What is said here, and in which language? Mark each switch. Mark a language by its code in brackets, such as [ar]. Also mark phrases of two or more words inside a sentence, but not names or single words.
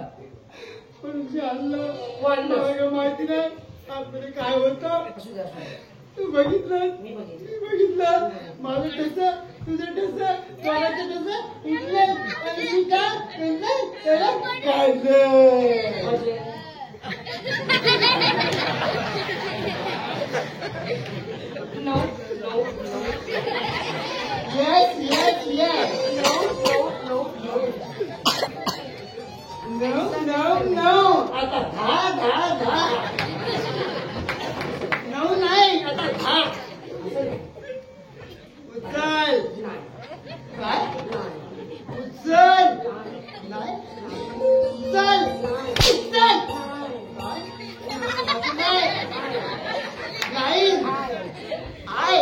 [mr] पण जे आणलं वाढलं. मला माहिती नाही आपल्याला काय होतं. असू द्या तू बघितलं. मी बघितलं. मी बघितलं. माझं ठस तुझं ठस कोणाचं ठस उठलं आणि मी काय म्हणलं त्याला काढलं. [en] म्हणजे No, no, no. Yes, yes, yes. No, no, no, no. No, no, no. [mr] आता धा धा धा. No नाही आता धा. उचल. काय? उचल. नाही. उचल. उचल. नाही. नाही. आय.